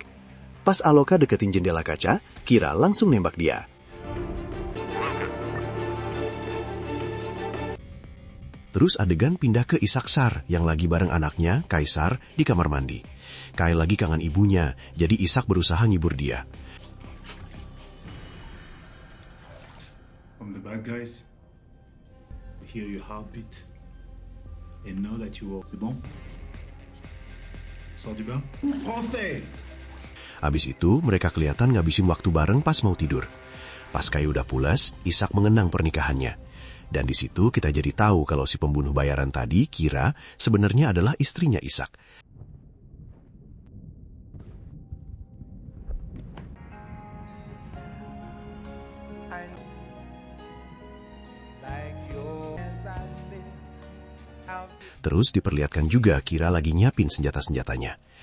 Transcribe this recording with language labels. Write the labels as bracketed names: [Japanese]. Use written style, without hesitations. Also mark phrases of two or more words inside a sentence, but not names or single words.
[Indonesian] Pas Aloka deketin jendela kaca, Kira langsung nembak dia. Terus adegan pindah ke Isaksar yang lagi bareng anaknya, Kaisar, di kamar mandi. Kai lagi kangen ibunya, jadi Isak berusaha ngibur dia. [English] From the bad guys, hear your heartbeat and know that you are. [French] C'est bon? Sors du bain? Français! [Indonesian] Abis itu, mereka kelihatan ngabisin waktu bareng pas mau tidur. Pas Kai udah pulas, Isak mengenang pernikahannya. Dan di situ kita jadi tahu kalau si pembunuh bayaran tadi, Kira, sebenarnya adalah istrinya Isak. Terus diperlihatkan juga Kira lagi nyiapin senjata-senjatanya.